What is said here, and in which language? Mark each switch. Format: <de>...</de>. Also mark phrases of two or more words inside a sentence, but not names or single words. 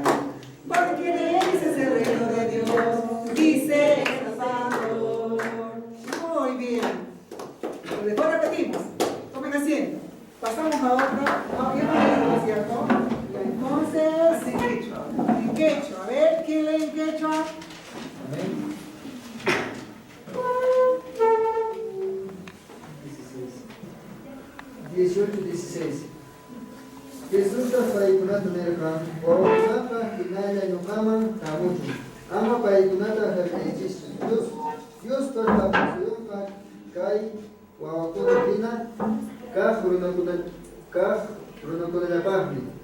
<es>Porque de él es el reino de Dios, dice el Salvador. Muy bien. Después repetimos. Tomen asiento. Pasamos a otra. No, ya no hay, ¿cierto? Entonces, en quechua. En quechua. A ver, ¿quién lee en quechua? Amén. 18-16.</es> <qu>Jesús paikunata nerkan, wawakunata hinalla yukaman kamuchu. Ama paikunata hermechis. Dios parpapasuyunka kai wawakuna hina kah runakunallapaqmi.</qu>